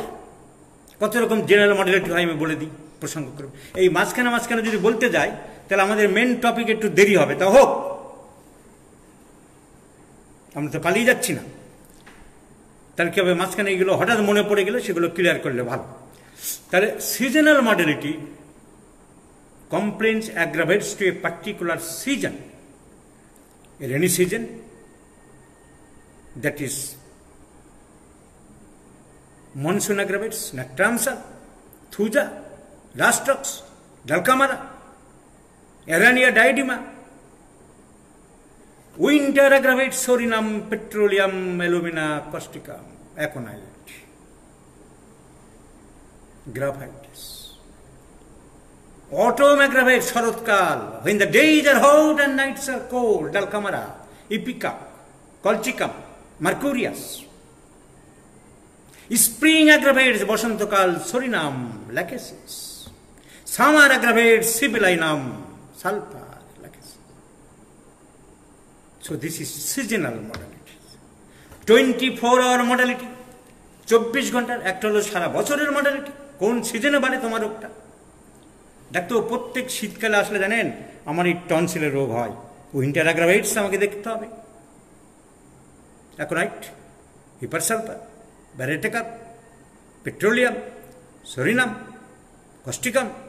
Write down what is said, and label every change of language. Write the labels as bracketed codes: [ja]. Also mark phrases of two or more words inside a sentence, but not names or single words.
[bn] কত রকম [en] general modality [bn] হয় আমি বলে দিই প্রসঙ্গ করব। এই মাঝখানে যদি বলতে যাই তাহলে আমাদের [en] main topic [bn] একটু দেরি হবে, তা হোক, আমরা তো পালিয়ে যাচ্ছি না। তাহলে কি হবে, মাঝখানে এগুলো হঠাৎ মনে পড়ে গেলে সেগুলো ক্লিয়ার করলে ভালো। [en] তাহলে seasonal modality complaints aggravates to a particular season, a rainy season, that is monsoon aggravates, nocturnal, thuja, rastrox, dalcamara, erania diadema. Winter aggravates sorinum, petroleum, alumina, causticum, aconite, graphitis. Autumn aggravates শরৎকাল, when the days are hot and nights are cold, dalcamara, ipecac, colchicum, mercurius. Spring aggravates বসন্তকাল, sorinum, lachesis. Summer aggravates sibylinum, sulfur, lachesis. So this is seasonal modality. 24-hour modality, 24 ঘন্টার। [bn] একটা হলো সারা বছরের মডালিটি, কোন সিজনে বাড়ে তোমার রোগটা। ডাক্তার প্রত্যেক শীতকালে আসলে জানেন আমার এই টনসিলের রোগ হয়, [en] winter aggravates [bn] আমাকে দেখতে হবে। অ্যাকোনাইট, হিপারসালফার, ব্যারেটেকাপ, পেট্রোলিয়াম, সোরিনাম, কস্টিকাম।